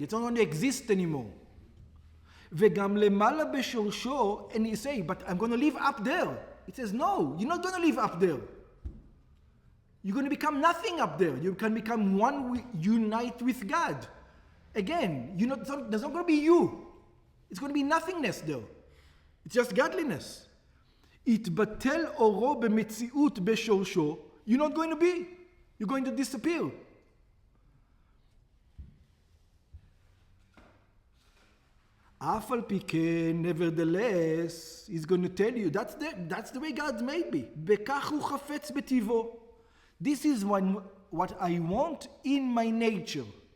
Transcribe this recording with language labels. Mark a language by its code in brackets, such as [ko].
[en] It's not going to exist anymore. [he] וגם למעלה בשורשו, [en] and you say, but I'm going to live up there. It says, no, you're not going to live up there. You're going to become nothing up there. You can become one, unite with God. Again, there's not going to be you. It's going to be nothingness there. It's just godliness. [he] יתבטל אורו במציאות בשורשו. [en] You're not going to be. You're going to disappear. [he] אף על פי כן, [en] nevertheless, he's going to tell you, that's the way God made me. [he] בכך הוא חפץ בטבעו. [en] This is what I want in my nature.